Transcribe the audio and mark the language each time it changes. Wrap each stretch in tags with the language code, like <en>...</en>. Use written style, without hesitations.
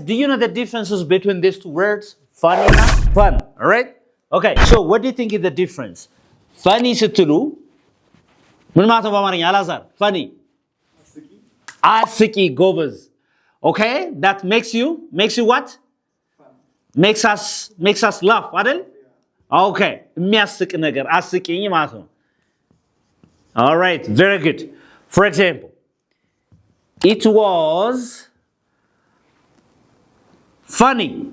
<en>Do you know the differences between these two words? Funny and fun, all right? Okay, so what do you think is the difference?</en> <am>Funny ስትሉ ምን ማለት ነው በአማርኛ አላዛር? Funny አስቂ ጎበዝ.</am> <en>Okay, that makes you what? Makes us laugh,</en> <am>አይደል? Okay, የሚያስቅ ነገር አስቂኝ ማለት ነው.</am> <en>All right, very good. For example, it was funny.</en>